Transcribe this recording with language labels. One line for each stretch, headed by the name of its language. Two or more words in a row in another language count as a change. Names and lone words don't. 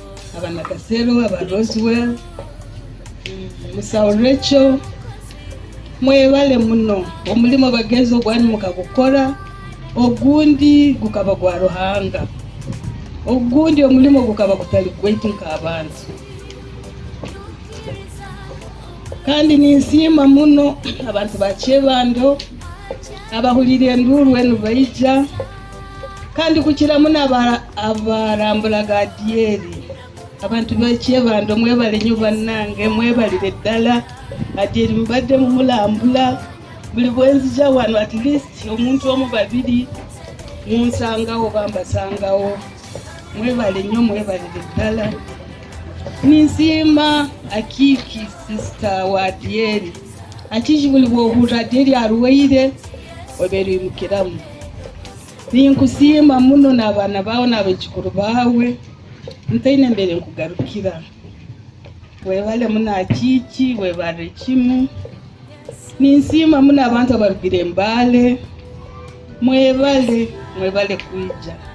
Tooro: abanakasero aba Roswell Musawo Rachel mwebale muno omulimo bagenzi ogwani mukagukora ogundi gukaba gwa Ruhanga ogundi omulimo gukaba gutali gwaitu nk'abantu kandi ninsima muno abantu ba Kyebando abahulira enduru enu baija kandi kukira muno abarambulaga Adieri abantu ba Kyebando mwebale
Ganda: nnyo bannange mwebalire ddala Adieri mbadde mumulambula buli bwenzija wano
English: at least
Ganda: omuntu omu babiri munsangawo bambasangawo mwebale nnyo mwebalire ddala ninsima Akiki
Tooro: sister wa Adieri Akiki buli bwohura Adieri arwaire oberimukiramu ninkusima muno n'abaana bawe n'abekikuru bawe ntaine mbere nkugarukira webale muno Akiki webale kimu ninsima muno abantu abarugire Mbale mwebale kwija